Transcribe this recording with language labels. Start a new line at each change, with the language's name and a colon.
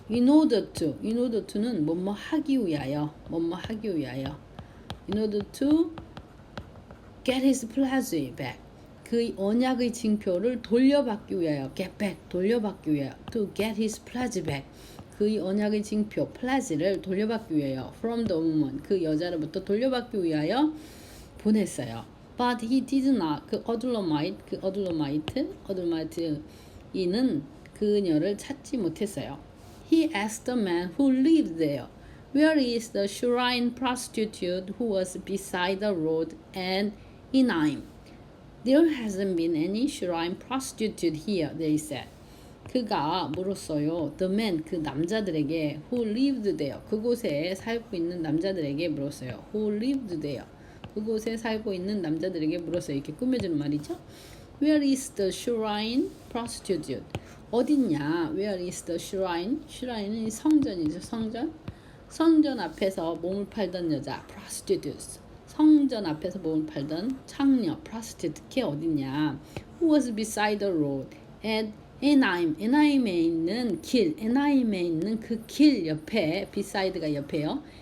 Korean: In order to는 뭐뭐 하기 위하여.
English: In order to get his pledge back,
Korean: 그 언약의 징표를 돌려받기 위하여. get back, 돌려받기 위하여. To get his pledge back, 그 언약의 징표, pledge를 돌려받기 위하여.
English: From the woman,
Korean: 그 여자로부터 돌려받기 위하여 보냈어요.
English: But he did not,
Korean: 그 어둘러마이트인은 그녀를 찾지 못했어요.
English: He asked the man who lived there, Where is the shrine prostitute who was beside the road and Enaim? There hasn't been any shrine prostitute here, they said.
Korean: 그가 물었어요. The man, 그 남자들에게
English: who lived there,
Korean: 그곳에 살고 있는 남자들에게 물었어요.
English: Who lived there,
Korean: 그곳에 살고 있는 남자들에게 물었어요. 이렇게 꾸며주는 말이죠.
English: Where is the shrine prostitute?
Korean: 어딨냐?
English: Where is the shrine?
Korean: shrine은 성전이죠. 성전 앞에서 몸을 팔던 여자, prostitutes. 성전 앞에서 몸을 팔던 창녀, prostitute. 걔 어딨냐?
English: Who was beside the road at
Korean: 에나임에 있는 길, 에나임에 있는 그 길 옆에, 비사이드가 옆에요.